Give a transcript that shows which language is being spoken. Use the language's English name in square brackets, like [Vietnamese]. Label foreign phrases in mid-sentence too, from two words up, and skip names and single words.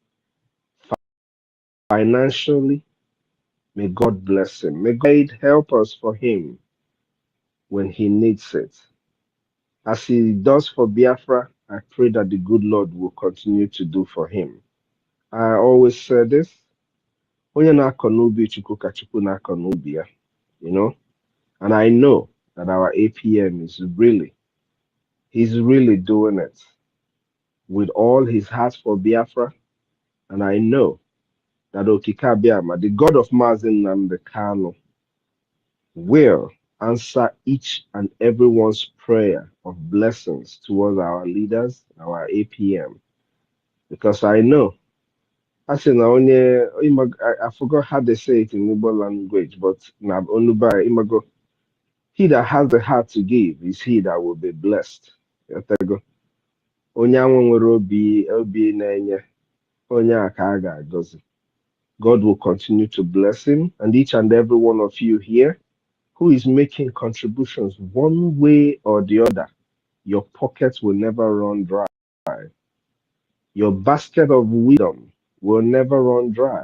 [English] Financially, may God bless him. May God help us for him when he needs it. As he does for Biafra, I pray that the good Lord will continue to do for him. I always say this, [Igbo] onye na-akọ n'ubi Chukwu ka Chukwu na-akọ n'ubi ya, [English] and I know that our APM he's really doing it with all his heart for Biafra, and I know that Okika Biama, the God of Mazin Kano, will answer each and everyone's prayer of blessings towards our leaders, our APM, because I know. I say now only I forgot how they say it in Igbo language, but [Igbo] na onubai imago. [English] He that has the heart to give is he that will be blessed. Yatego. [Igbo] Onye anwụ nwere obi na-enye, onye a ka a ga-agọzi. [English] God will continue to bless him and each and every one of you here who is making contributions one way or the other. Your pockets will never run dry. Your basket of wisdom will never run dry.